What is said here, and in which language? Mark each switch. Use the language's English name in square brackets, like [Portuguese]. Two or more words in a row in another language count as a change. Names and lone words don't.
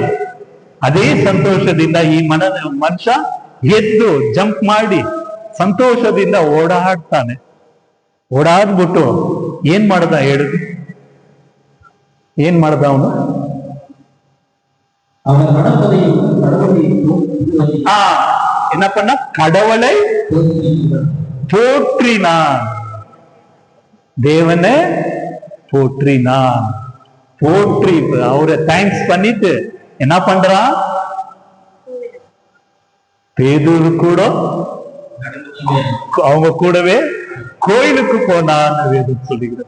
[Kannada] ಅದೇ ಸಂತೋಷದಿಂದ ಈ ಮನುಷ್ಯ ಎದ್ದು ಜಂಪ್ ಮಾಡಿ ಸಂತೋಷದಿಂದ ಓಡಾಡ್ತಾನೆ. ಓಡಾಡ್ಬಿಟ್ಟು ಏನ್ ಮಾಡ್ದ ಹೇಳುದು? ಏನ್ ಮಾಡ್ದ ಅವನು? ಏನಪ್ಪ, [Tamil] கடவுளை போற்றினான். தேவனை போற்றினான். போற்றி அவரை தேங்க்ஸ் பண்ணிட்டு என்ன பண்றான்? பேதுரு கூட அவங்க கூடவே கோயிலுக்கு போனான்னு வேதம் சொல்லுகிறது.